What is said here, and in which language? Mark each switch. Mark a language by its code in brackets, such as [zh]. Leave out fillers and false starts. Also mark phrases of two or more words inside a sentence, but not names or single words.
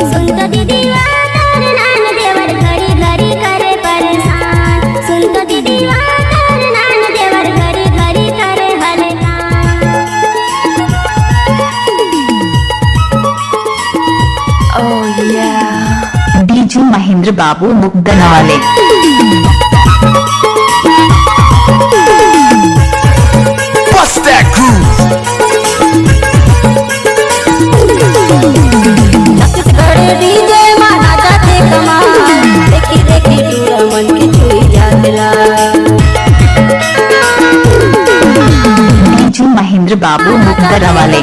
[hne] सुन तो दीदी तोर नान देवर घरी घरी करे परेशान। सुन तो दीदी तोर नान देवर घरी घरी करे हलदान। [en] Oh yeah। [hne] डीजे महेंद्र बाबू मुक्दन वाले। [en] Bust that groove। [hne] छत्तीसगढ़ डीजे माना जाते कमाल। देखी देखी पूरा मन की छुई जातला। डीजे महेंद्र बाबू मुक्दन वाले।